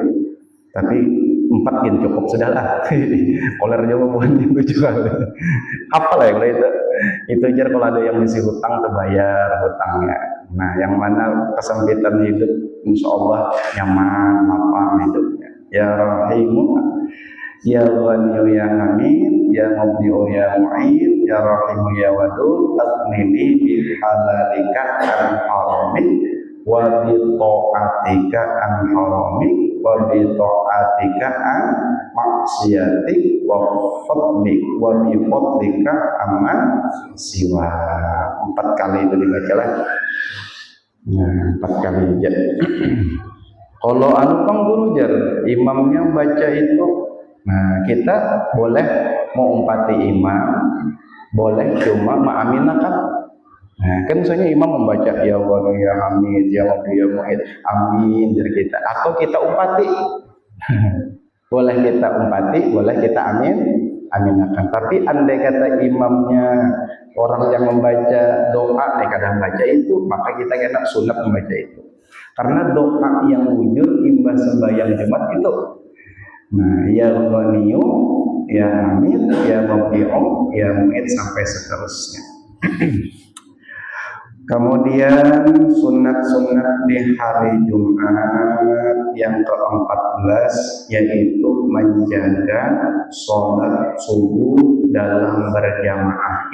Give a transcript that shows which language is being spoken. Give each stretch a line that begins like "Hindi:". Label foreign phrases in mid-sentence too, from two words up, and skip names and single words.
Banjar: Tapi 4 yang cukup sudah lah. Koler juga bukan 7 kali. Apalah yang itu? Itu aja kalau ada yang mesti hutang terbayar hutangnya. Nah yang mana kesempitan hidup
Arabic: إن شاء الله
Banjar: nyaman, lapang hidupnya.
Arabic: يا رحيم يا غني يا حميد يا مبدئ يا معيد يا رحيم يا ودود أغنني بحلالك عن حرامك وبطاعتك عن حرامك وبطاعتك عن معصيتك وفضلك وبفضلك عمن سواك.
Banjar: 4 kali itu dibaca lah. Nah 4 kali aja. Kalau anu pang guru jar imamnya baca itu, nah kita boleh mau umpati imam, boleh cuma ma'aminakan. Nah kan misalnya imam membaca
Arabic: يا الله يا حميد يا الله يا معيد آمين
Banjar: dari kita, atau kita umpati. Boleh kita umpati, boleh kita aminakan. Tapi andai kata imamnya orang yang membaca doa kadang baca itu, maka kita kena sunat membaca itu. Karena doa yang wujud imbas sembahyang Jumat itu. Nah,
Arabic: يا غني يا حميد يا مبدئ يا معيد
Banjar: sampai seterusnya. Kemudian sunat-sunat di hari Jumat yang ke-14 yaitu menjaga sholat subuh dalam berjamaah.